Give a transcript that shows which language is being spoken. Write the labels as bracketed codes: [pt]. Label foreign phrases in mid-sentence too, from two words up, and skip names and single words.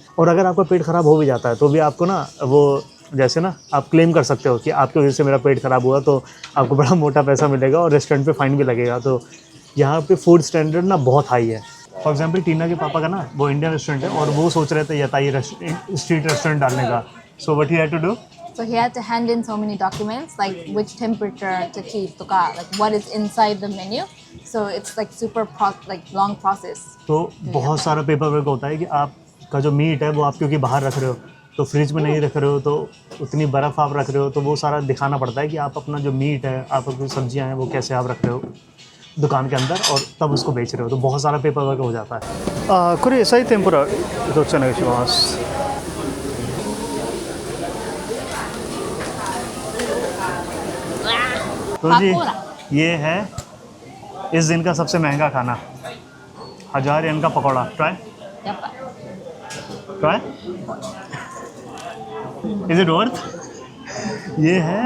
[hi] और अगर आपका पेट ख़राब हो भी जाता है तो भी आपको ना वो जैसे ना आप क्लेम कर सकते हो कि आपकी वजह से मेरा पेट ख़राब हुआ, तो आपको बड़ा मोटा पैसा मिलेगा और रेस्टोरेंट पे फाइन भी लगेगा। तो यहाँ पे [en] food standard [hi] ना बहुत हाई है। [en] for example [hi] टीना के पापा का ना वो [en] Indian restaurant [hi] है और वो सोच रहे थे यताई [en] street restaurant [hi] डालने का। [en] So what he had to do? So he had to hand in so many documents, like which temperature to keep, like what is inside the menu. So it's like super long process. [hi] तो बहुत सारा [en] paper work [hi] होता है कि आपका जो मीट है वो आप क्योंकि बाहर रख रहे हो, तो फ्रिज में नहीं रख रहे हो, तो उतनी बर्फ़ आप रख रहे हो, तो वो सारा दिखाना पड़ता है कि आप अपना जो मीट है, आप अपनी सब्जियां हैं, वो कैसे आप रख रहे हो दुकान के अंदर और तब उसको बेच रहे हो। तो बहुत सारा [en] paper work [hi] हो जाता है। [ja] これ野菜天ぷらどっちお願いします。 [hi] तो जी पकोड़ा। ये है इस दिन का सबसे महंगा खाना, 1000 येन का पकौड़ा। [en] Try try, is it worth? [hi] ये है